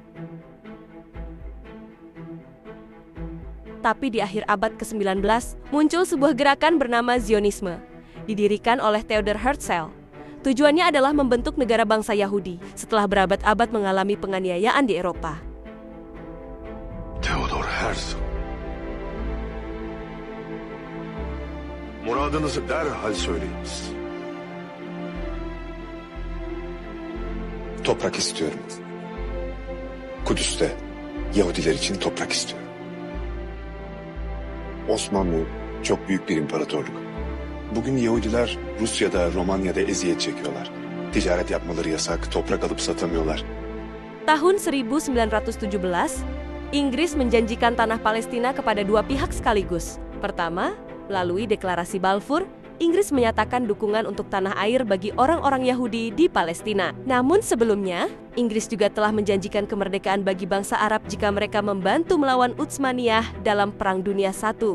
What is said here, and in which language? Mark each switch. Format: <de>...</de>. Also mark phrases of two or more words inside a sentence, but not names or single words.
<id>Tapi di akhir abad ke-19, muncul sebuah gerakan bernama Zionisme, didirikan oleh Theodor Herzl. Tujuannya adalah membentuk negara bangsa Yahudi setelah berabad-abad mengalami penganiayaan di Eropa. Theodor Herzl.</id> <tr>Muradınızı derhal söyleyiniz. Toprak istiyorum. Kudüs'te Yahudiler için toprak istiyorum. Osmanlı çok büyük bir imparatorluk. Bugün Yahudiler Rusya'da, Romanya'da eziyet çekiyorlar. Ticaret yapmaları yasak, toprak alıp satamıyorlar.</tr> <id>Tahun 1917, Inggris menjanjikan tanah Palestina kepada dua pihak sekaligus. Pertama, melalui deklarasi Balfour, Inggris menyatakan dukungan untuk tanah air bagi orang-orang Yahudi di Palestina. Namun sebelumnya, Inggris juga telah menjanjikan kemerdekaan bagi bangsa Arab jika mereka membantu melawan Utsmaniyah dalam Perang Dunia I.</id>